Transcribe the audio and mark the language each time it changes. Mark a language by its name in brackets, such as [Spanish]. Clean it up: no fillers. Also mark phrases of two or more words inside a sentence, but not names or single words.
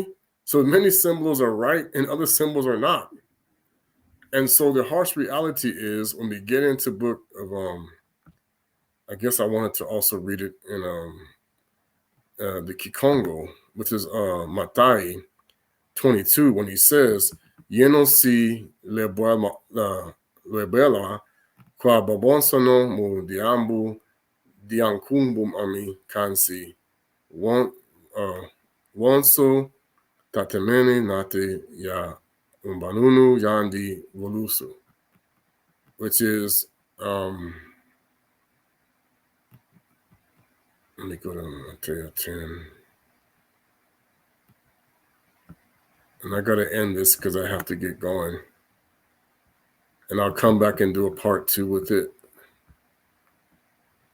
[English] So many symbols are right and other symbols are not. And so the harsh reality is when we get into book of I guess I wanted to also read it in the Kikongo, which is Matai 22, when he says, [Kongo] Yeno si lebela kwa babonsono mu diambu diankumbum ami kansi wonso tatemene nate ya umbanunu yandi volusu, [English] which is let me go to Matthew 10. And I got to end this because I have to get going. And I'll come back and do a part 2 with it.